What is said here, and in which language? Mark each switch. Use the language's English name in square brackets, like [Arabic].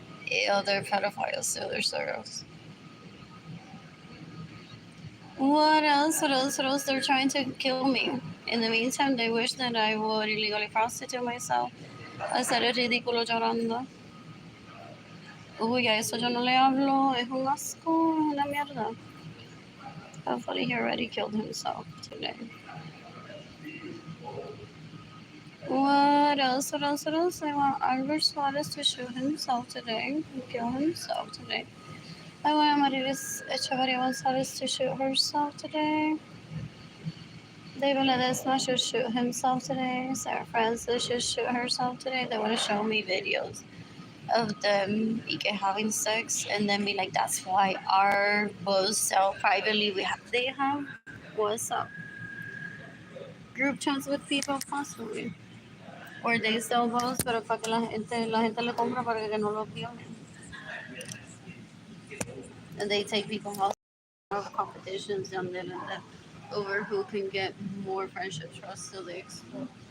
[English] Ew, they're pedophiles too. They're so gross. What else? What else? What else? They're trying to kill me. In the meantime, they wish that I would illegally prostitute myself. [Spanish] Hacer el ridículo llorando. Uy, a eso yo no le hablo. Es un asco. Es una mierda. [English] Hopefully he already killed himself today. What else? What else? What else? I want Albert Suarez to shoot himself today. And kill himself today. I want Marilis Echevarria Gonzalez to shoot herself today. David Ledesma should shoot himself today. Sarah Francis should shoot herself today. They want to show me videos of them having sex and then be like, that's why our bows sell privately. They have what's up? Group chats with people possibly. Or they sell bows [Spanish] pero para que la gente le compra para que no los violen. [English] And they take people out of competitions and then over who can get more friendship trust till they explode.